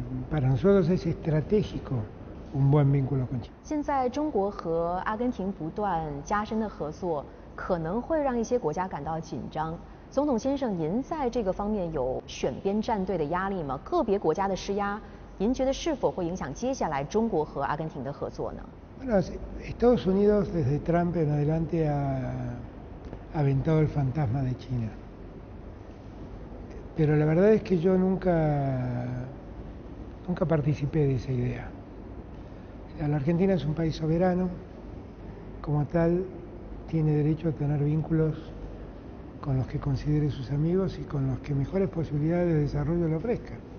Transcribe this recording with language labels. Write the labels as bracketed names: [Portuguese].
[Spanish] Para nosotros es estratégico un buen vínculo con China. [Chinese] 现在中国和阿根廷不断加深的合作，可能会让一些国家感到紧张。总统先生，您在这个方面有选边站队的压力吗？个别国家的施压，您觉得是否会影响接下来中国和阿根廷的合作呢？ [Spanish] Bueno, Estados Unidos desde Trump en adelante ha aventado el fantasma de China. Pero la verdad es que yo nunca participé de esa idea. O sea, la Argentina es un país soberano, como tal tiene derecho a tener vínculos con los que considere sus amigos y con los que mejores posibilidades de desarrollo le ofrezca.